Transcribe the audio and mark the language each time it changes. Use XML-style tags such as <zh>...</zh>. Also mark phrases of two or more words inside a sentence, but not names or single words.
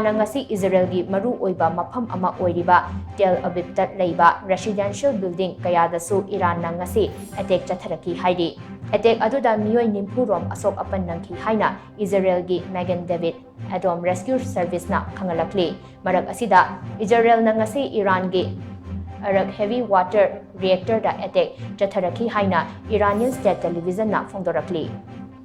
<mni>na ngasi Israelgi maru oiba mafam ama oiriba Tel Aviv ta leiba</mni> <en>residential building</en> <mni>kayadasu Iran na ngasi attack chatharaki hairi attack aduda Meeoi nimpurom Asok Apan Nangkhre haina Israelgi Magen David Adom Rescue Service na khangalakli marak asida Israel na ngasi Iran gi Arak</mni> <en>heavy water reactor</en> <mni>da attack chatharaki haina Iranian</mni> <en>state television</en> <mni>na phongdorakli</mni>